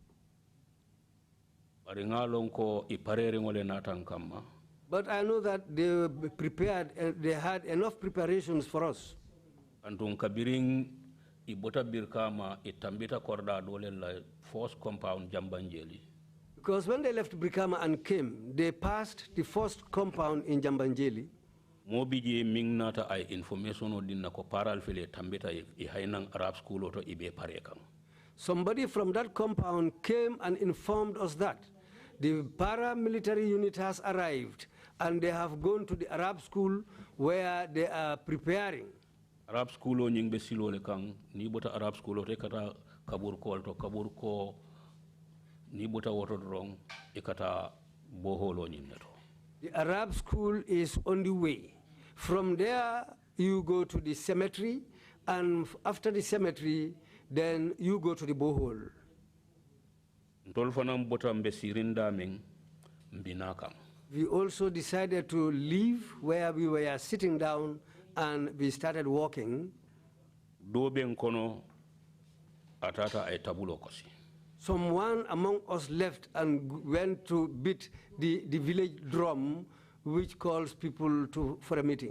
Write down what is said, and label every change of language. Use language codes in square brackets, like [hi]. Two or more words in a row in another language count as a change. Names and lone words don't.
[en] But I know that they prepared, they had enough preparations for us. [man] Ibota Birkama itambita korda dole la force compound Jambanjeli. [en] Because when they left Brikama and came, they passed the first compound in Jambanjeli. [man] Mobije mingnata ay information odinna ko paral fele tambita I hainang Arab school oto ibe parekang. [en] Somebody from that compound came and informed us that the paramilitary unit has arrived and they have gone to the Arab school where they are preparing. [man] Arab school o nyingbe silo le kang ni bota Arab school o tekata kabur ko ni bota woto drong ikata boholo nyinneto. [en] The Arab school is on the way. From there you go to the cemetery, and after the cemetery then you go to the borehole. [man] Ndolfanam bota mbe sirinda ming mbinakang. [en] We also decided to leave where we were sitting down and we started walking. Someone among us left and went to beat the village drum, which calls people for a meeting.